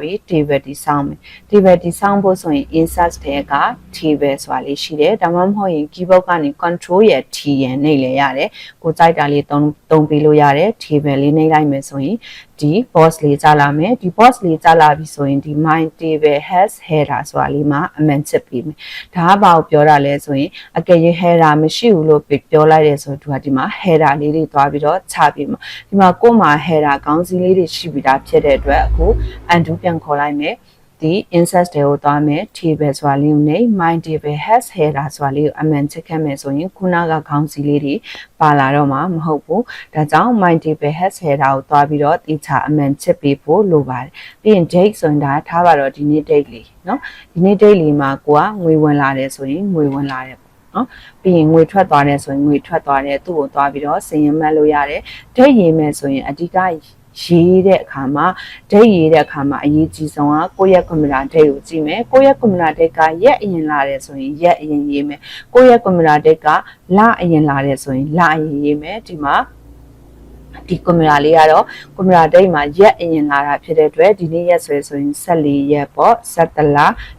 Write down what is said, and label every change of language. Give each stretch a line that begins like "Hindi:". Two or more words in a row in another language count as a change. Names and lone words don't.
Burmese: ပြီး table တိစောင်းမယ်။ table တိစောင်းဖို့ဆိုရင် insert ထဲက table ဆိုတာလေးရှိတယ်။ဒါမှမဟုတ်ရင် keyboard ကနေ control ရဲ့ T ရဲ့နှိပ်လဲရတယ်။ကိုကြိုက်တာလေးသုံးပေးလို့ရတယ်။ table လေးနှိပ်လိုက်မယ်ဆိုရင်ဒီ box လေးကြာလာမယ်ဒီ box လေးကြာလာပြီဆိုရင်ဒီ
English: my table has header
Burmese: ဆိုတာလေးမှာအမှန်ချစ်ပြီးမယ်ဒါကဘာကိုပြောတာ လဲဆိုရင်အကယ်၍ header မရှိဘူးလို့ပြောလိုက်တယ်ဆိုတော့ဒီမှာ header လေးတွေသွားပြီးတော့ချပြီးမှာဒီမှာကို့မှာ header ခေါင်းစည်းလေးတွေရှိပြီးသားဖြစ်တဲ့အတွက်အခု undo ပြန်ခေါ်လိုက်မယ်ဒီ insert တွေကိုသွားမယ် table ဆိုတာလေးကိုနေ
English: my table has header
Burmese: ဆိုတာလေးကိုအမှန်ချစ်ခဲ့မယ်ဆိုရင်ခုနကခေါင်းစည်းလေးတွေပါလာတော့မှာမဟုတ်ဘူးဒါကြောင့်
English: my table has header
Burmese: ကိုသွားပြီးတော့တိကျအမှန်ချစ်ပေးဖို့လိုပါတယ်ပြီးရင် date ဆိုရင်ဒါထားပါတော့ဒီနေ့ date လေးเนาะဒီနေ့ date လေးမှာကိုကငွေဝင်လာတယ်ဆိုရင်ငွေဝင်လာတယ်နော်ပြီးရင်ငွေထွက်သွားတယ်ဆိုရင်ငွေ ထွက်သွားတယ်သူ့ကိုသွားပြီးတော့စည်ရင်မှတ်လို့ရတယ်ဒိတ်ရေးမယ်ဆိုရင်အဓိကရေးတဲ့အခါမှာဒိတ်ရေးတဲ့အခါမှာအရေးကြီးဆုံးကကိုယ့်ရဲ့ကွန်ပျူတာဒိတ်ကိုကြည့်မယ်ကိုယ့်ရဲ့ကွန်ပျူတာဒိတ်ကရက်အရင်လာတယ်ဆိုရင်ရက်အရင်ရေးမယ်ကိုယ့်ရဲ့ကွန်ပျူတာဒိတ်ကလအရင်လာတယ်ဆိုရင်လအရင်ရေးမယ်ဒီမှာဒီကွန်ပျူတာလေးကတော့ကွန်ပျူတာဒိတ်မှာရက်အရင်လာတာဖြစ်တဲ့အတွက်ဒီနေ့ရက်ဆိုရင်14ရက်ပေါ့17လ